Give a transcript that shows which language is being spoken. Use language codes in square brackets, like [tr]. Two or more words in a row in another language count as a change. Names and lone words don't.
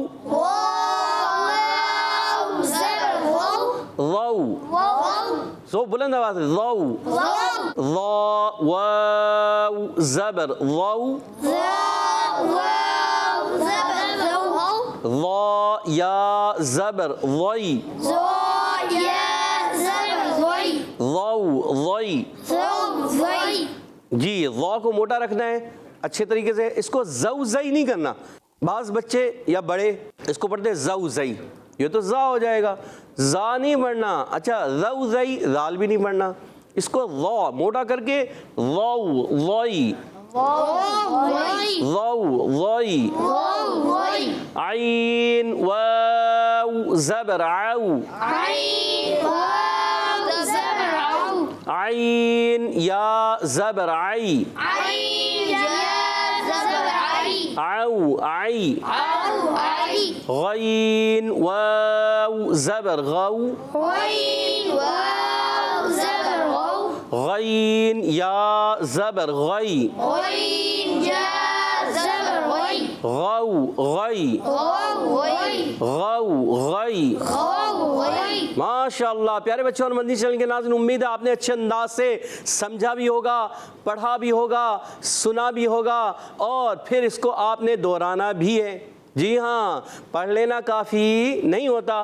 [ur] واو زبر واو ضو سو بلند آواز ہے ضو واو ضا واو زبر ضو واو زبر دو ضا یا زبر ضی زو یا زبر دوی ضو ضی زو دوی جی ضا کو موٹا رکھنا ہے اچھے طریقے سے اس کو زو زئی نہیں کرنا بعض بچے یا بڑے اس کو پڑھتے ہیں زو زئی یہ تو زا ہو جائے گا زا نہیں پڑھنا اچھا زو زئی زال بھی نہیں پڑھنا اس کو ضا موٹا کر کے ضو ضی ضو ضی عین واو زبر عو عین یا زبر عی عو عی غین واو زبر غو غین یا زبر غی غو غی غو غی ماشاء اللہ پیارے بچوں اور مدنی چینل کے ناظرین امید ہے آپ نے اچھے انداز سے سمجھا بھی ہوگا پڑھا بھی ہوگا سنا بھی ہوگا اور پھر اس کو آپ نے دہرانا بھی ہے جی ہاں، پڑھ لینا کافی نہیں ہوتا.